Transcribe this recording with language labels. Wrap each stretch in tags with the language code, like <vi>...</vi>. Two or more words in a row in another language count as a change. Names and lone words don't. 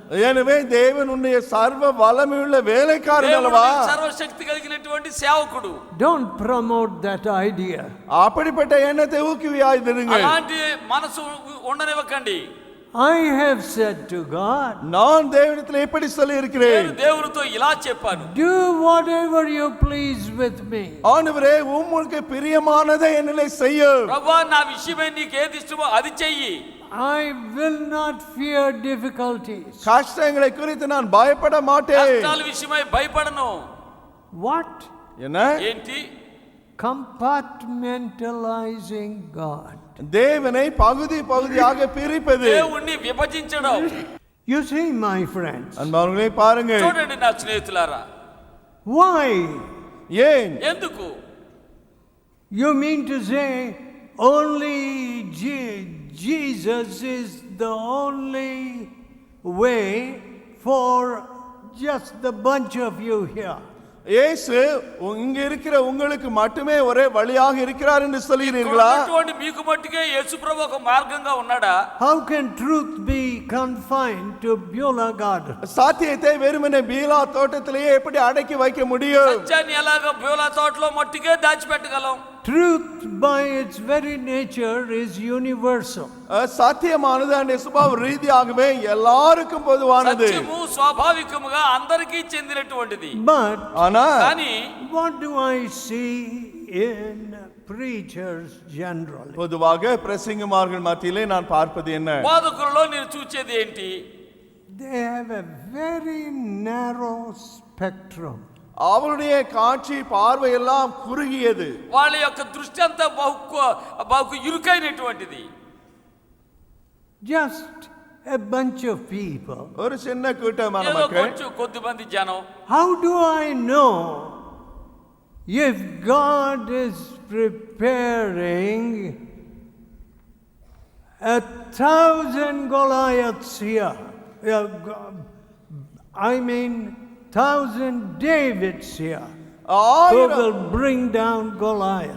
<ta>எனவே தேவன் உன்னுடைய சர்வ வல்லமையுள்ள வேலைக்காரன்</ta> <te>దేవుడు</te> <ta>அல்லவா?</ta> <te>నీకు సర్వశక్తి కలిగినటువంటి సేవకుడు.</te> <en>Don't promote that idea.</en> <ta>அப்படிப்பட்ட எண்ணத்தை ஊக்குவியாதிருங்கள்.</ta> <te>అలాంటి మనసు ఉండనివ్వకండి.</te> <en>I have said to God,</en> <ta>நான் தேவனிடத்தில் எப்படி சொல்லி இருக்கிறேன்?</ta> <te>నేను దేవునితో ఇలా చెప్పాను.</te> <en>do whatever you please with me.</en> <ta>ஆண்டவரே உம்முக்கு பிரியமானதை என்னிலே செய்யும்.</ta> <te>ప్రభువా నా విషయమై నీకు ఏది ఇష్టమో అది చెయ్యి.</te> <en>I will not fear difficulties.</en> <ta>கஷ்டங்களை குறித்து நான் பயப்பட மாட்டேன்.</ta> <te>కష్టాల విషయమై భయపడను.</te> <en>What?</en> <ta>என்ன?</ta> <te>ఏంటి?</te> <en>Compartmentalizing God.</en> <ta>தேவனை பகுதி பகுதியாக பிரிப்பது.</ta> <te>దేవుణ్ణి విభజించడం.</te> <en>You see, my friends,</en> <ta>அன்பானவர்களே பாருங்கள்.</ta> <te>చూడండి నా స్నేహితులారా.</te> <en>why?</en> <ta>ஏன்?</ta> <te>ఎందుకు?</te> <en>You mean to say only Jesus is the only way for just the bunch of you here?</en> <ta>இயேசு இங்க இருக்கிற உங்களுக்கு மட்டுமே ஒரே வழியாக இருக்கிறார் என்று சொல்கிறீர்களா?</ta> <te>ఉన్నటువంటి మీకు మట్టుకే యేసు ప్రభు ఒక మార్గంగా ఉన్నాడా?</te> <en>How can truth be confined to Beulah Garden?</en> <ta>சாத்தியத்தை வெறுமனே பீலா தோட்டத்திலேயே எப்படி அடக்கி வைக்க முடியும்?</ta> <te>సత్యాన్ని ఎలాగ బేలా తోటలో మట్టుకే దాచిపెట్టగలం?</te> <en>truth by its very nature is universal.</en> <te>సత్యమానది అంటే స్వభావ రీతియాగவே</te> <ta>எல்லாருக்கும் பொதுவானது.</ta> <te>సత్యము స్వాభావికముగా అందరికీ చెందినటువంటిది.</te> <en>But</en> <te>కానీ</te> <en>what do I see in preachers generally?</en> <ta>பொதுவாக பிரசங்கமார்கள் மத்தியிலே நான் பார்ப்பது என்ன?</ta> <te>బోధకులలో నేను చూచేది ఏంటి?</te> <en>They have a very narrow spectrum.</en> <ta>அவருடைய காட்சி பார்வை எல்லாம் குறுகியது.</ta> <te>వాళ్ళ యొక్క దృష్టి అంతా బహు ఇరుకైనటువంటిది.</te> <en>Just a bunch of people.</en> <ta>ஒரு சின்ன கூட்டமான</ta> <te>ఏదో</te> <ta>மக்கள்.</ta> <te>కొద్దిమంది జనం.</te> <en>How do I know if God is preparing 1,000 Goliaths here? I mean 1,000 Davids here who will bring down Goliath.</en>